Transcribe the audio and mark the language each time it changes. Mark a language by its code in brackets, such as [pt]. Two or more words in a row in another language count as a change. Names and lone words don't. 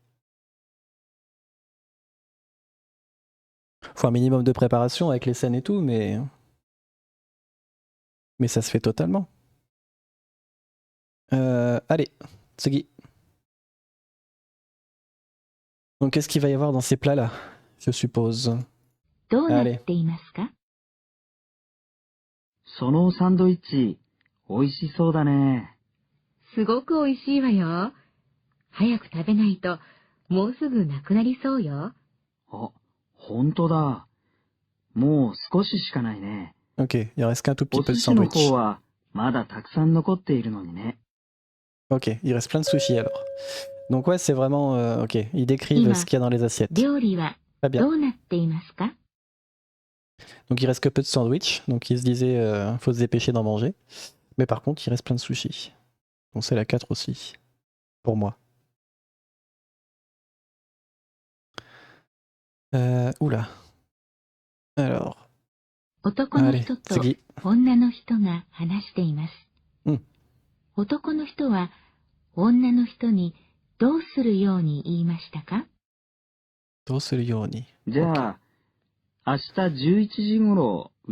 [fr] Faut un minimum de préparation avec les scènes et tout, mais ça se fait totalement. Allez, Tsugi. Donc qu'est-ce qu'il va y avoir dans ces plats-là, je suppose. [ja] どうなっていますか？そのサンドイッチ、美味しそうだね。すごく美味しいわよ。早く食べないと、もうすぐなくなりそうよ。あ、ほんとだ。もう少ししかないね。 [fr] Ok, il reste qu'un tout petit [ja] お [fr] peu de [ja] 寿司の [fr] sandwich. [ja] 方はまだたくさん残っているのにね。 [fr] Ok, il reste plein de sushis alors. Donc ouais, c'est vraiment... ok, ils décrivent ce qu'il y a dans les assiettes. [ja] 料理は [fr] Très bien. [ja] どうなっていますか？ [fr] Donc il reste que peu de sandwich, donc il se disait faut se dépêcher d'en manger. Mais par contre, il reste plein de sushis. Donc c'est la 4 aussi, pour moi. Oula. Alors, [ja] 男の [fr] allez, [ja] 人と [fr] Tsugi. [ja] 女の人が話しています。うん男の人は女の人にどうするように言いましたか？どうするように。じゃあ、明日11時頃、うちへ来てください。